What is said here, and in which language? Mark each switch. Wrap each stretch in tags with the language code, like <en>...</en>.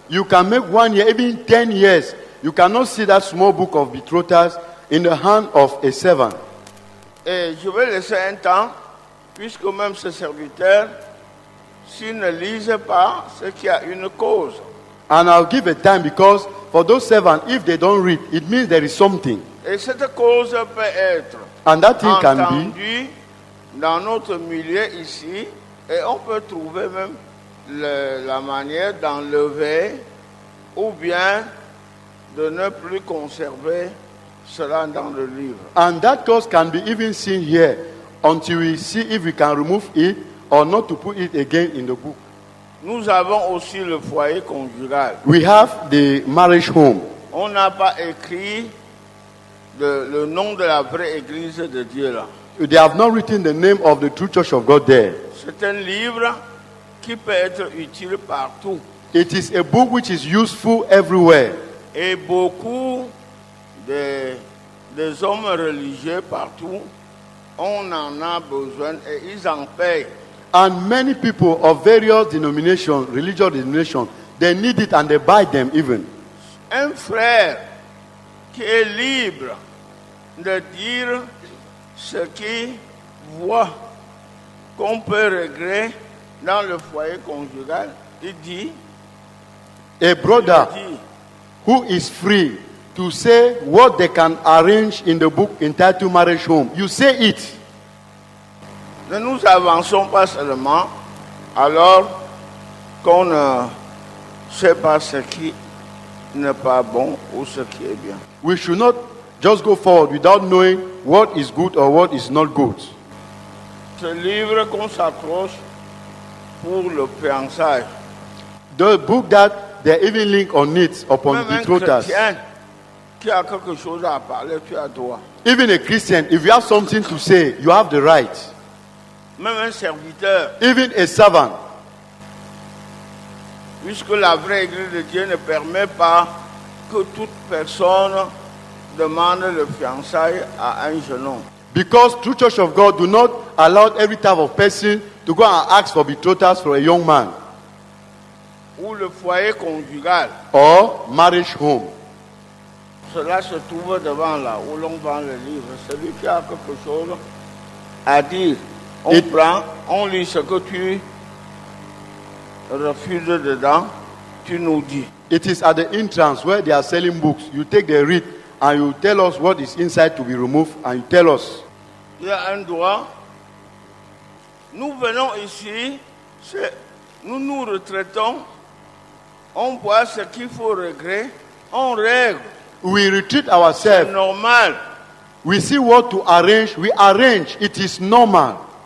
<en>You can make 1 year, even 10 years. You cannot see that small book of betrothers in the hand of a servant.</en> <fr>Et je vais laisser un temps, puisque même ce serviteur, s'il ne lise pas, c'est qu'il y a une cause.</fr> <en>And I'll give a time because for those servants, if they don't read, it means there is something.</en> <fr>Et cette cause peut être</fr> <en>And that thing can be,</en> <fr>entendue dans notre milieu ici, et on peut trouver même la manière d'enlever ou bien de ne plus conserver cela dans le livre.</fr> <en>and that cause can be even seen here until we see if we can remove it or not to put it again in the book.</en> <fr>Nous avons aussi le foyer conjugal.</fr> <en>We have the marriage home.</en> <fr>On n'a pas écrit le nom de la vraie église de Dieu là.</fr> <en>They have not written the name of the true church of God there.</en> <fr>C'est un livre qui peut être utile partout.</fr> <en>It is a book which is useful everywhere.</en> <fr>Et beaucoup des hommes religieux partout, on en a besoin et ils en payent.</fr> <en>And many people of various denominations, religious denominations, they need it and they buy them even.</en> <fr>Un frère qui est libre de dire ce qu'il voit qu'on peut régler dans le foyer conjugal, il dit,</fr> <en>A brother</en> <fr>il dit,</fr> <en>who is free to say what they can arrange in the book entitled Marriage Home. You say it.</en> <fr>ne nous avançons pas seulement alors qu'on ne sait pas ce qui n'est pas bon ou ce qui est bien.</fr> <en>We should not just go forward without knowing what is good or what is not good.</en> <fr>Ce livre qu'on s'accroche pour le fiançailles.</fr> <en>The book that they even link on it upon</en> <fr>Même un</fr> <en>betrothals.</en> <fr>chrétien qui a quelque chose à parler, tu as droit.</fr> <en>Even a Christian, if you have something to say, you have the right.</en> <fr>Même un serviteur,</fr> <en>Even a servant,</en> <fr>puisque la vraie église de Dieu ne permet pas que toute personne demande le fiançailles à un jeune homme.</fr> <en>because true church of God do not allow every type of person to go and ask for betrothals for a young man</en> <fr>Ou le foyer conjugal,</fr> <en>or marriage home.</en> <fr>cela se trouve devant là où l'on vend le livre. Celui qui a quelque chose à dire, on Et- prend, on lit ce que tu refuses dedans, tu nous dis.</fr> <en>It is at the entrance where they are selling books. You take the read and you tell us what is inside to be removed and you tell us.</en> <fr>Il y a un droit. Nous venons ici, nous nous retraitons, on voit ce qu'il faut régler, on règle.</fr> <en>We retreat</en> <fr>C'est</fr> <en>ourselves.</en> <fr>normal.</fr> <en>We see what to arrange. We arrange. It is normal.</en>